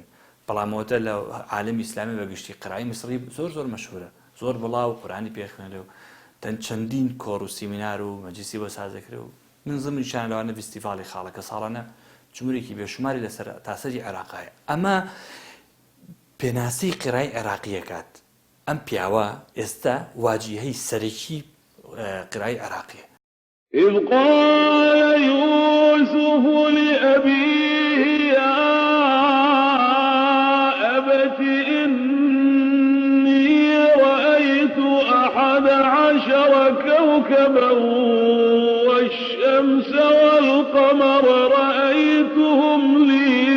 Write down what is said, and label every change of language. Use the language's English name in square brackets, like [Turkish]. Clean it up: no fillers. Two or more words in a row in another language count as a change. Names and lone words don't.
[Central Kurdish] بەڵامەوەتە لە عالەمی ئیسلامی بەگشتی قیرائی میسری زۆر مەشهورە، زۆر بڵاو قورئانی پێخوێنرێ و چەندین کۆڕ و سیمینار و مەجلیسی بۆ سازەکرێ و من زمانیشان لەوانە فیستیڤاڵی خاڵەکە ساڵانە جمهورێکی بێشماری لەسەر تاسەری عێراقایە. ئەمە پێناسەی قیرای عێراقیەکات. ئەم پیاوە ئێستا واجهەی سەرەکی قیرای عێراقیە. [Arabic] إذ قال يوسف لأبيه يا أبت إني رأيت 11 كوكبا والشمس والقمر رأيتهم لي